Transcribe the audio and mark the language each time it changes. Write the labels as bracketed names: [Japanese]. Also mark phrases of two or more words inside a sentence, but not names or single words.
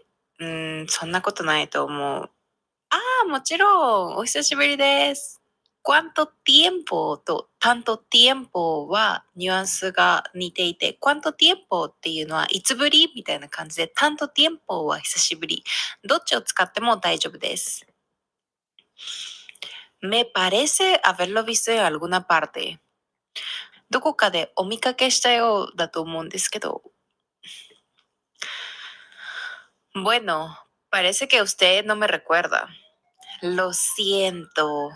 [Japanese] そんなことないと思う。もちろん、お久しぶりです。 [Spanish] cuánto tiempo [Japanese] と [Spanish] tanto tiempo [Japanese] はニュアンスが似ていて、 [Spanish] cuánto tiempo [Japanese] っていうのはいつぶりみたいな感じで、 [Spanish] tanto tiempo [Japanese] は久しぶり。どっちを使っても大丈夫です。 [Spanish] me parece haberlo visto en alguna parte. [Japanese] どこかでお見かけしたようだと思うんですけど。 [Spanish] Bueno, parece que usted no me recuerda. Lo siento.